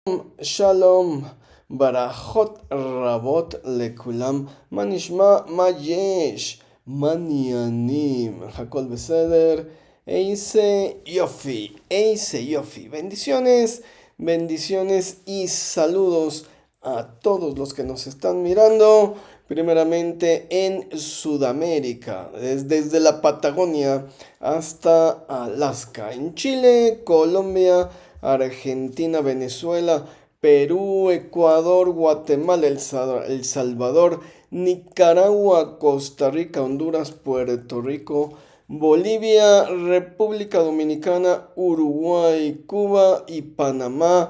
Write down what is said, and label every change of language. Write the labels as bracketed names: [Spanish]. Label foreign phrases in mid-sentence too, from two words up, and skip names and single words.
[Hebrew] שלום, ברכות רבות לכולם, מה נשמע, מה יש, מה העניינים, הכל בסדר, איזה יופי. [Spanish] Bendiciones, bendiciones y saludos a todos los que nos están mirando, primeramente en Sudamérica, desde la Patagonia hasta Alaska, en Chile, Colombia, Argentina, Venezuela, Perú, Ecuador, Guatemala, El Salvador, Nicaragua, Costa Rica, Honduras, Puerto Rico, Bolivia, República Dominicana, Uruguay, Cuba y Panamá.